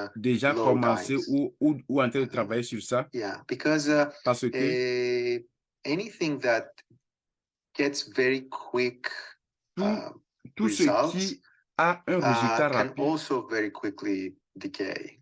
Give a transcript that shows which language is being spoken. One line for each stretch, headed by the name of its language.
French: déjà commencé ou en train de travailler sur ça.
English: Yeah, because
French: parce que
English: anything that gets very quick
French: tout ce qui a un résultat rapide
English: can also very quickly decay.